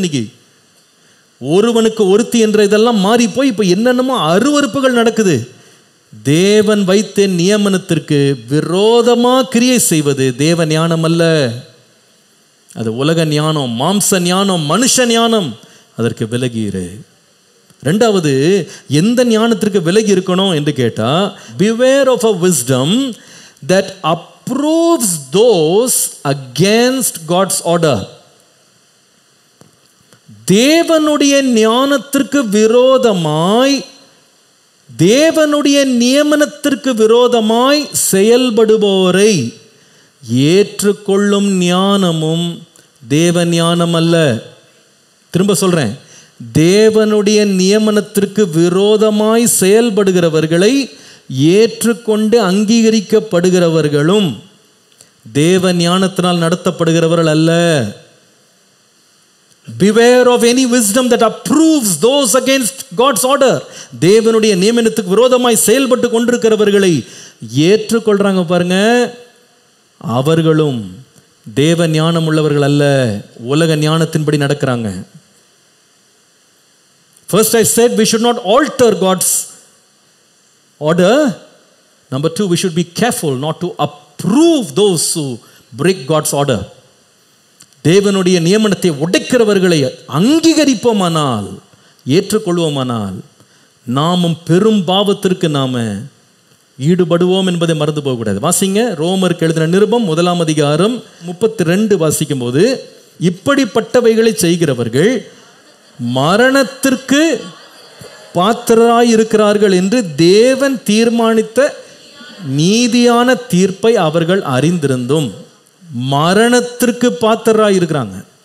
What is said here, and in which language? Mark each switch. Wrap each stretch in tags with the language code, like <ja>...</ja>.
<ta>இன்னைக்கு ஒருவனுக்கு ஒருத்தி என்ற இதெல்லாம் மாறி போய் இப்போ என்னென்னமோ அருவருப்புகள் நடக்குது. தேவன் வைத்த நியமனத்திற்கு விரோதமாக கிரியை செய்வது தேவ ஞானம் அல்ல. அது உலக ஞானம், மாம்ச ஞானம், மனுஷ ஞானம். அதற்கு விலகிரு. ரெண்டாவது, எந்த ஞானத்திற்கு விலகி இருக்கணும் என்று கேட்டா,</ta> <en>beware of a wisdom that approves those against God's order.</en> <ta>தேவனுடைய ஞானத்திற்கு விரோதமாய், தேவனுடைய நியமனத்திற்கு விரோதமாய் செயல்படுபவரை ஏற்றுக்கொள்ளும் ஞானமும் தேவ ஞானம் அல்ல. திரும்ப சொல்றேன், தேவனுடைய நியமனத்திற்கு விரோதமாய் செயல்படுகிறவர்களை ஏற்றுக்கொண்டு அங்கீகரிக்கப்படுகிறவர்களும் தேவ ஞானத்தினால் நடத்தப்படுகிறவர்கள் அல்ல.</ta> <en>Beware of any wisdom that approves those against God's order.</en> <ta>தேவனுடைய நியமனத்துக்கு விரோதமாய் செயல்பட்டு கொண்டிருக்கிறவர்களை ஏற்றுக்கொள்றாங்க பாருங்க, அவர்களும் தேவ ஞானம் உள்ளவர்கள் அல்ல, உலக ஞானத்தின்படி நடக்கிறாங்க.</ta> <en>First I said we should not alter God's order. Number two, we should be careful not to approve those who break God's order.</en> <ta>தேவனுடைய நியமனத்தை உடைக்கிறவர்களை அங்கீகரிப்போமானால், ஏற்றுக்கொள்வோமானால், நாமும் பெரும் பாவத்திற்கு நாம ஈடுபடுவோம் என்பதை மறந்து போகக்கூடாது. வாசிங்க, ரோமருக்கு எழுதின நிருபம் 1 அதிகாரம் 32 வாசிக்கும் போது, இப்படிப்பட்டவைகளை செய்கிறவர்கள் மரணத்திற்கு பாத்திரராய் இருக்கிறார்கள் என்று தேவன் தீர்மானித்த நீதியான தீர்ப்பை அவர்கள் அறிந்திருந்தும் மரணத்திற்கு பாத்திரராய் இருக்கிறாங்க.</ta>